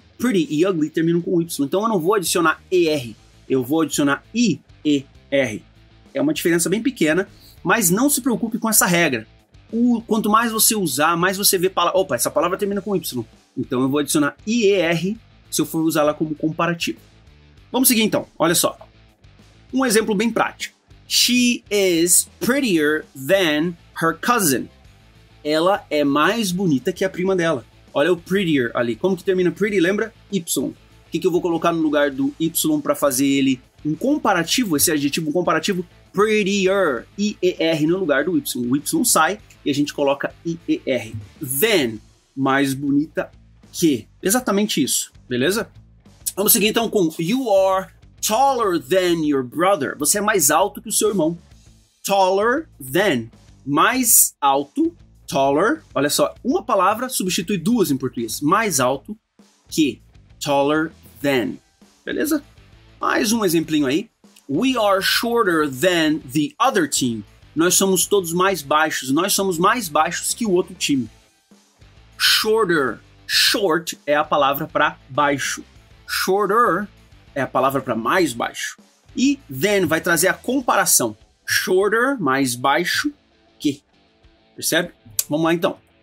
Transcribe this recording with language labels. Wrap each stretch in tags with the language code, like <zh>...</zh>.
<pt>Pretty e ugly terminam com Y, então eu não vou adicionar ER, eu vou adicionar IER. É uma diferença bem pequena, mas não se preocupe com essa regra. Quanto mais você usar, mais você vê opa, essa palavra termina com Y, então eu vou adicionar IER se eu for usá-la como comparativo. Vamos seguir então, olha só. Um exemplo bem prático.</pt> <en>She is prettier than her cousin.</en> <pt>Ela é mais bonita que a prima dela. Olha o prettier ali. Como que termina pretty? Lembra? Y. O que eu vou colocar no lugar do Y para fazer ele um comparativo, esse adjetivo um comparativo? Prettier. IER no lugar do Y. O Y sai e a gente coloca IER. Than. Mais bonita que. Exatamente isso. Beleza? Vamos seguir então com</pt> <en>you are taller than your brother.</en> <pt>Você é mais alto que o seu irmão. Taller than. Mais alto. Taller, olha só, uma palavra substitui duas em português. Mais alto que, taller than. Beleza? Mais um exemplinho aí.</pt> <en>We are shorter than the other team.</en> <pt>Nós somos todos mais baixos. Nós somos mais baixos que o outro time. Shorter. Short é a palavra para baixo. Shorter é a palavra para mais baixo. E than vai trazer a comparação. Shorter, mais baixo que. Percebe? Vamos lá então.</pt>